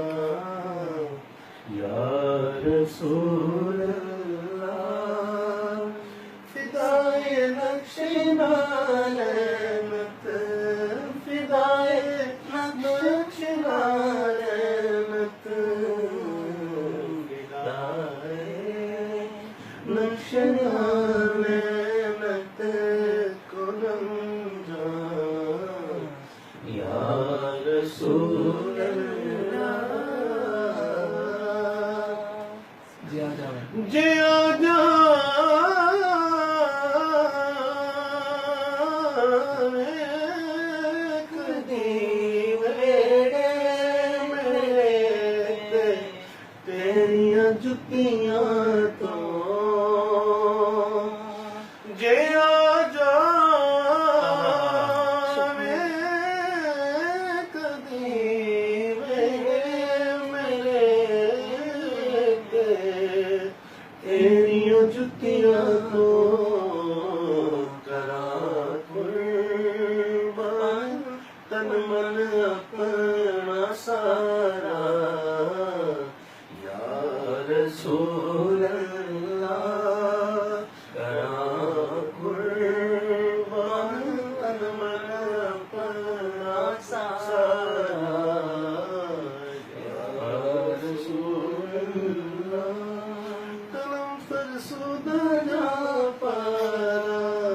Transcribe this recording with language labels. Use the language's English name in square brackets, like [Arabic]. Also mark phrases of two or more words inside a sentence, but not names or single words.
[Arabic] یا رسول اللہ [Persian] فدائے نقش نالینت فدائے نقش نالینت فدائے نقش نالینت کنم جا [Arabic] یا رسول اللہ جیا [Punjabi] جاوے کدی ویڑے میرے تیریاں جتیاں تو جیا جاوے کدی ویڑے میرے تیریاں جتیاں تو کرا قربان تن من اپنا سارا [Arabic] یا رسول اللہ [Punjabi] کرا قربان تن من اپنا سارا [Arabic] یا رسول اللہ [Persian] تنم فرسودہ جا پارا